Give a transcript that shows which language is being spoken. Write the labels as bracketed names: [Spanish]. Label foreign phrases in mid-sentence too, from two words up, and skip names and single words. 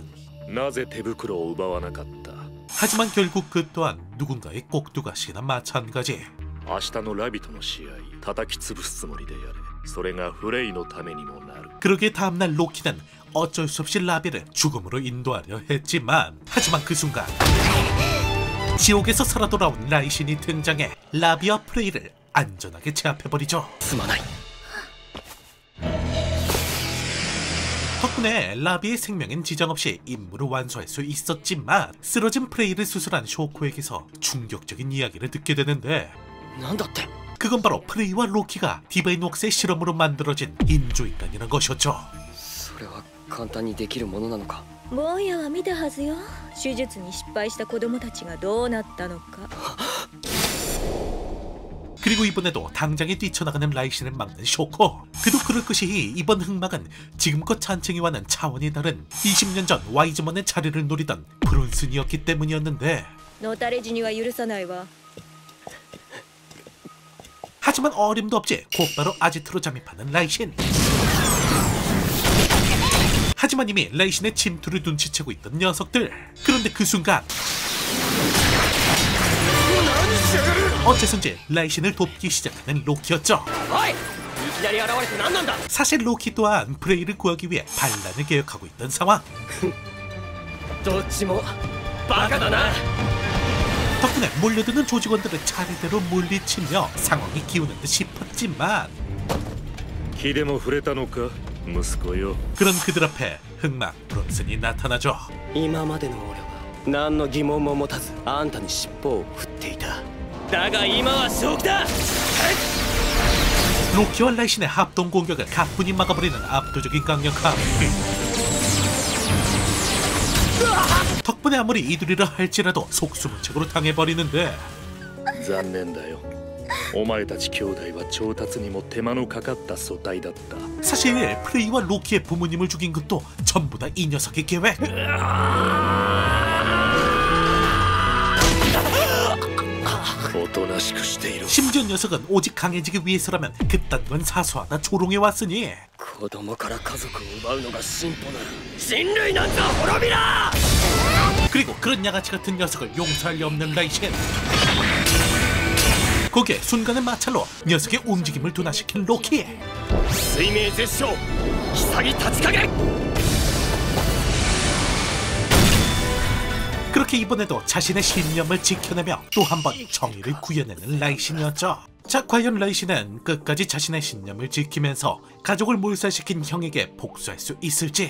[Japanese] なぜ手袋を奪わなかった。 [Korean] 하지만 결국 그 또한 누군가의 꼭두가시나 마찬가지. [Japanese] 明日のラビとの試合叩き潰すつもりでやれ。それがフレイのためにもなる。 [Korean] 그러기에 다음날 로키는 어쩔 수 없이 라비를 죽음으로 인도하려 했지만 하지만 그 순간 지옥에서 살아 돌아온 라이신이 등장해 라비와 프레이를 안전하게 제압해버리죠. [Japanese] すまない。 [Korean] 덕분에 라비의 생명엔 지장 없이 임무를 완수할 수 있었지만 쓰러진 프레이를 수술한 쇼코에게서 충격적인 이야기를 듣게 되는데 [Japanese] なんだって。 [Korean] 그건 바로 프레이와 로키가 디바인 웍스의 실험으로 만들어진 인조인간이라는 것이었죠. [Japanese] それは簡単にできるものなのか。坊やは見たはずよ。手術に失敗した子供たちがどうなったのか。 [Korean] 그리고 이번에도 당장에 뛰쳐나가는 라이신을 막는 쇼코. 그도 그럴 것이 이번 흑막은 지금껏 잔챙이와는 차원이 다른 20년 전 와이즈먼의 자리를 노리던 브론슨이었기 때문이었는데 [Japanese] のたれ死には許さないわ。 [Korean] 하지만 어림도 없이 곧바로 아지트로 잠입하는 라이신. 하지만 이미 라이신의 침투를 눈치채고 있던 녀석들. 그런데 그 순간 어째선지 라이신을 돕기 시작하는 로키였죠. [Japanese] おい、いきなり現れて何なんだ。 [Korean] 사실 로키 또한 프레이를 구하기 위해 반란을 계획하고 있던 상황. [Japanese] どっちもバカだな。 [Korean] 덕분에 몰려드는 조직원들을 차례대로 물리치며 상황이 기우는 듯 싶었지만 [Japanese] 気でも触れたのか息子よ。 [Korean] 그런 그들 앞에 흑막 브론슨이 나타나죠. [Japanese] 今までの俺は何の疑問も持たずあんたに尻尾を振っていた。だが今は正気だ。 [Korean] 로키와 라이신의 합동 공격을 가뿐히 막아버리는 압도적인 강력함. 덕분에 아무리 이두리라 할지라도 속수무책으로 당해버리는데 [Japanese] 残念だよ。お前たち兄弟は調達にも手間のかかった素体だった。 [Korean] 사실 프레이와 로키의 부모님을 죽인 것도 전부 다 이 녀석의 계획. [Japanese] となしくしている。 [Korean] 심지어 녀석은 오직 강해지기 위해서라면 그딴 건 사소하다 조롱해왔으니 [Japanese] 子供から家族を奪うのが進歩なら人類なんざ滅びな。 [Korean] 그리고 그런 양아치 같은 녀석을 용서할 리 없는 라이신. 거기에 순간의 마찰로 녀석의 움직임을 둔화시킨 로키. [Japanese] 水明絶唱潔立ち影。 [Korean] 그렇게 이번에도 자신의 신념을 지켜내며 또 한 번 정의를 구해내는 라이신이었죠. 자, 과연 라이신은 끝까지 자신의 신념을 지키면서 가족을 몰살시킨 형에게 복수할 수 있을지.